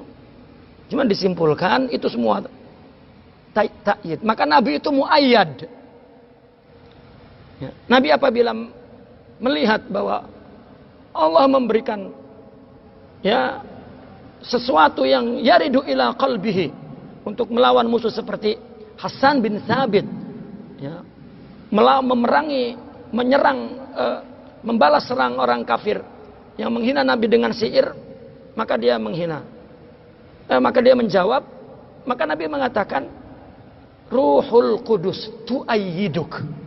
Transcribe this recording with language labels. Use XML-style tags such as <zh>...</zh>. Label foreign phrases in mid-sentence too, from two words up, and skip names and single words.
<id>Cuma disimpulkan itu semua ta'yid. Maka Nabi itu muayyad. Ya. Nabi apabila melihat bahwa Allah memberikan, ya, sesuatu yang</id> <ar>يرد إلى قلبه</ar> <id>untuk melawan musuh seperti Hasan bin Thabit, ya, memerangi, menyerang, membalas serang orang kafir yang menghina Nabi dengan sihir, maka dia menghina. Maka dia menjawab, maka Nabi mengatakan,</id> <ar>روح القدس تؤيدك.</ar>